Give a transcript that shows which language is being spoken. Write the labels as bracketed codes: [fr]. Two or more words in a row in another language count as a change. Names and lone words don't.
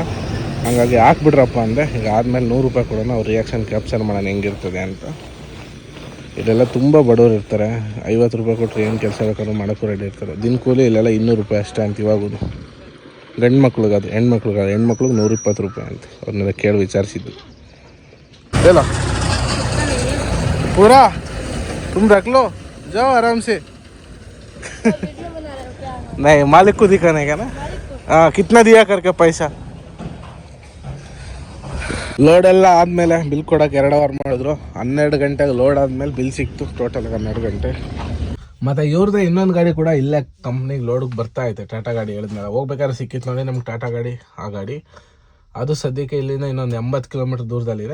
[kn] ಹಂಗಾಗಿ ಹಾಕ್ಬಿಡ್ರಪ್ಪ ಅಂದೆ. ಈಗ ಆದಮೇಲೆ 100 ರೂಪಾಯಿ ಕೊಡೋಣ. ಅವ್ರ [en] reaction capture [kn] ಮಾಡೋಣ ಹೆಂಗಿರ್ತದೆ ಅಂತ. ಇಲ್ಲೆಲ್ಲ ತುಂಬ ಬಡವರು ಇರ್ತಾರೆ. 50 ರೂಪಾಯಿ ಕೊಟ್ಟರೆ ಏನು ಕೆಲಸ ಬೇಕಾದ್ರೂ ಮಾಡೋಕ್ಕೂ ರೆಡಿ ಇರ್ತಾರೆ. ದಿನ ಕೂಲಿ ಇಲ್ಲೆಲ್ಲ 200 ರೂಪಾಯಿ ಅಷ್ಟೇ ಅಂತ ಇವಾಗೂ. ಗಂಡು ಮಕ್ಳಿಗಾದ್ರೆ ಹೆಣ್ಮಕ್ಳಿಗೆ 120 ರೂಪಾಯಿ ಅಂತ. ಅವ್ರನ್ನೆಲ್ಲ ಕೇಳಿ ವಿಚಾರಿಸಿದ್ದು. [hi] चलो पूरा तुम रख लो, जाओ आराम से। नहीं, मालिक को दिखाने का ना। हाँ, कितना दिया करके पैसा. [kn] ಲೋಡ್ ಎಲ್ಲ ಆದಮೇಲೆ ಬಿಲ್ ಕೊಡೋಕೆ 2 ಅವರ್ ಮಾಡಿದ್ರು. 12 ಗಂಟೆಗೆ ಲೋಡ್ ಆದಮೇಲೆ ಬಿಲ್ ಸಿಕ್ತು. ಟೋಟಲ್ 12 ಗಂಟೆ. ಮತ್ತು ಇವ್ರದ್ದೇ ಇನ್ನೊಂದು ಗಾಡಿ ಕೂಡ ಇಲ್ಲೇ ಕಂಪ್ನಿಗೆ ಲೋಡಿಗೆ ಬರ್ತಾ ಐತೆ. ಟಾಟಾ ಗಾಡಿ ಹೇಳಿದ್ಮೇಲೆ ಹೋಗ್ಬೇಕಾದ್ರೆ ಸಿಕ್ಕಿತ್ತು ನೋಡಿ ನಮ್ಗೆ ಟಾಟಾ ಗಾಡಿ. ಆ ಗಾಡಿ ಅದು ಸದ್ಯಕ್ಕೆ ಇಲ್ಲಿಂದ ಇನ್ನೊಂದು 80 ಕಿಲೋಮೀಟ್ರ್ ದೂರದಲ್ಲಿದೆ.